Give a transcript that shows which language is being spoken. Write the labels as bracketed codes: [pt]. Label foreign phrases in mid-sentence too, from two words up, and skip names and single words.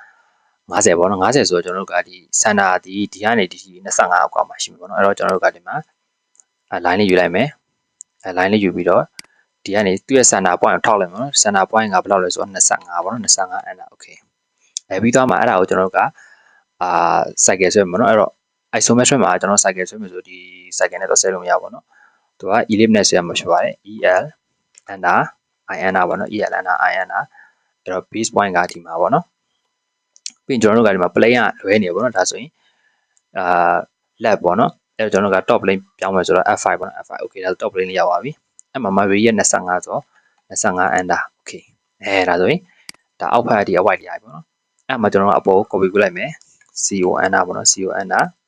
[my] 50 ပေါ့နော်50ဆိုတော့ကျွန်တော်တို့ကဒီ center ဒီကနေဒီ25အောက်ကမှာရှိမှာပေါ့နော်အဲ့တော့ကျွန်တော်တို့ကဒီမှာline လေးယူလိုက်မယ်line လေးယူပြီးတော့ဒီကနေသူ့ရဲ့ [en] center point [my] ကိုထောက်လိုက်မှာနော် [en] center point [my] ကဘယ်လောက်လဲဆိုတော့25ပေါ့နော်25 [en] enter okay [my] ပြီးသွားမှာအဲ့ဒါကိုကျွန်တော်တို့က cycle ဆွဲမှာနော်အဲ့တော့ isometric မှာကျွန်တော် cycle ဆွဲမယ်ဆိုဒီ cycle နဲ့တော့ဆွဲလို့မရပါဘူးနော်သူက ellipse နဲ့ဆွဲမှာဖြစ်ပါတယ် [en] el enter I enter [my] ပေါ့နော် [en] el enter I enter [my] အဲ့တော့ [en] base point [my] ကဒီမှာပေါ့နော်ပြီးရင်ကျွန်တော်တို့ကဒီမှာ plane ကလွဲနေပေါ့နော်ဒါဆိုရင် left ပေါ့နော်အဲ့တော့ကျွန်တော်တို့က [en] top plane [my] ပြောင်းမယ်ဆိုတော့ F5 ပေါ့နော် F5 okay ဒါဆို [en] top plane [my] လေးရောက်ပါပြီအဲ့မှာ radius 25ဆိုတော့25 [en] enter okay [my] ဒါဆိုရင်ဒါအောက်ဖက်ကဒီအဝိုက်လေးရပြီပေါ့နော်အဲ့မှာကျွန်တော်တို့အပေါ်ကို copy ပေးလိုက်မယ် [en] co enter [my] ပေါ့နော် [en] co enter